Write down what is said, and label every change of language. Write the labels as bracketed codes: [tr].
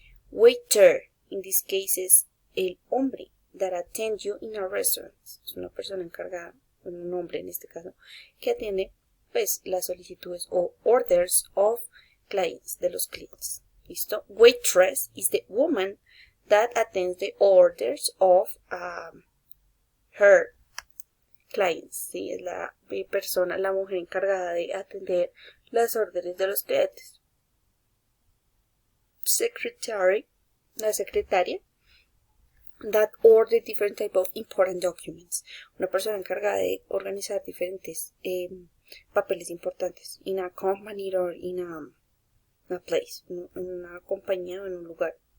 [en] Waiter, in this case [es] es el hombre [en] that attend you in a restaurant. [es] Es una persona encargada, un hombre en este caso, que atiende pues las solicitudes o [en] orders of clients, [es] de los clientes. ¿Listo? [en] Waitress is the woman that attends the orders of her clients. [es] ¿Sí? Es la persona, la mujer encargada de atender las órdenes de los clientes. [en] Secretary, [es] la secretaria, [en] that order different type of important documents. [es] Una persona encargada de organizar diferentes papeles importantes [en] in a company or in a place, [es] en una compañía o en un lugar.